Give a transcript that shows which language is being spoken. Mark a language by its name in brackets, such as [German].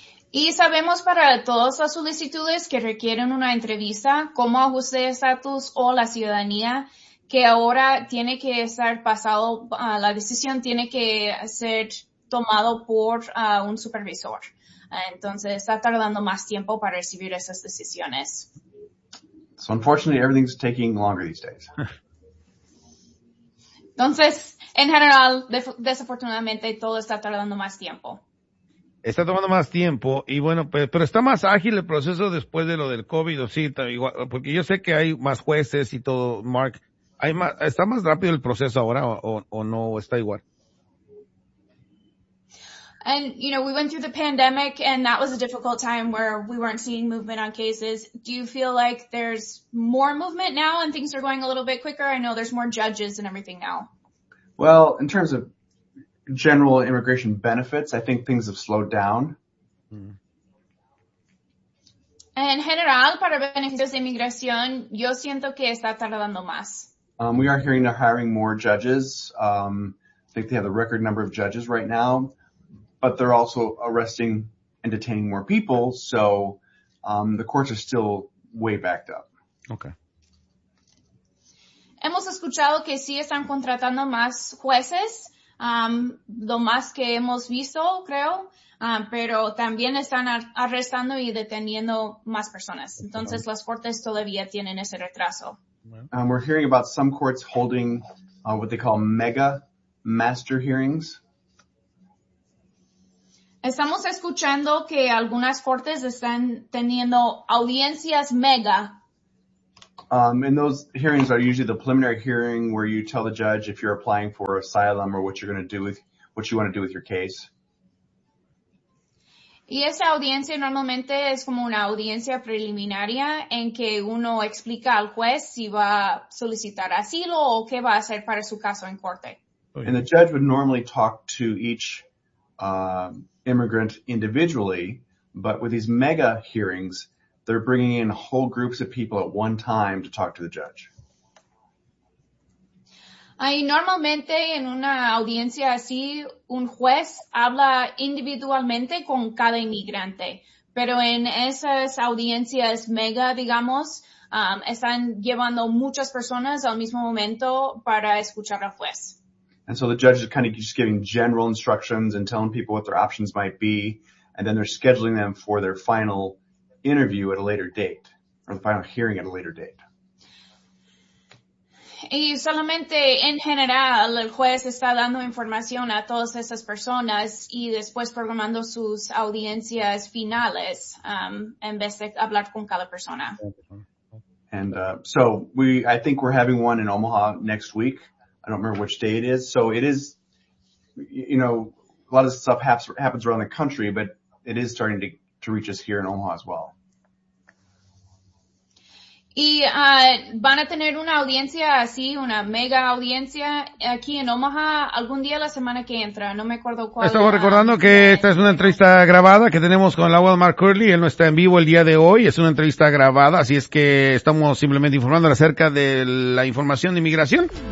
[Spanish] Y sabemos para todas las solicitudes que requieren una entrevista, como ajuste de estatus o la ciudadanía, que ahora tiene que estar pasado, la decisión tiene que ser tomado por un supervisor. Entonces está tardando más tiempo para recibir esas decisiones. [English] So unfortunately, everything's taking longer these days. [Spanish] Entonces, en general, desafortunadamente, todo está tardando más tiempo. Está tomando más tiempo, y bueno, pero está más ágil el proceso después de lo del COVID, o sí, igual, porque yo sé que hay más jueces y todo, Mark. ¿Hay más, está más rápido el proceso ahora o no está igual? [English] And, you know, we went through the pandemic, and that was a difficult time where we weren't seeing movement on cases. Do you feel like there's more movement now and things are going a little bit quicker? I know there's more judges and everything now. Well, in terms of general immigration benefits, I think things have slowed down. En general, para beneficios de inmigración, yo siento que está tardando más. We are hearing they're hiring more judges. I think they have the record number of judges right now. But they're also arresting and detaining more people, so the courts are still way backed up. Okay. [Spanish] Hemos escuchado que sí están contratando más jueces, lo más que hemos visto, creo, pero también están arrestando y deteniendo más personas. Entonces, las cortes todavía tienen ese retraso. [English] We're hearing about some courts holding what they call mega master hearings. [Spanish] Estamos escuchando que algunas cortes están teniendo audiencias mega. [English] And those hearings are usually the preliminary hearing where you tell the judge if you're applying for asylum or what you're going to do with, what you want to do with your case. [Spanish] Y esa audiencia normalmente es como una audiencia preliminaria en que uno explica al juez si va a solicitar asilo o qué va a hacer para su caso en corte. [English] And the judge would normally talk to each immigrant individually, but with these mega hearings, they're bringing in whole groups of people at one time to talk to the judge. [Spanish] Y normalmente en una audiencia así, un juez habla individualmente con cada inmigrante, pero en esas audiencias mega, digamos, están llevando muchas personas al mismo momento para escuchar al juez. [English] And so the judge is kind of just giving general instructions and telling people what their options might be, and then they're scheduling them for their final interview at a later date, or the final hearing at a later date. [Spanish] Y solamente en general, el juez está dando información a todas esas personas y después programando sus audiencias finales, en vez de hablar con cada persona. [English] And I think we're having one in Omaha next week. I don't remember which day it is. So it is, you know, a lot of stuff happens around the country, but it is starting to reach us here in Omaha as well. [Spanish] Y van a tener una audiencia así, una mega audiencia aquí en Omaha algún día la semana que entra. No me acuerdo cuál. Estamos recordando que esta es una entrevista grabada que tenemos con el abogado Mark Curley. Él no está en vivo el día de hoy. Es una entrevista grabada. Así es que estamos simplemente informándole acerca de la información de inmigración.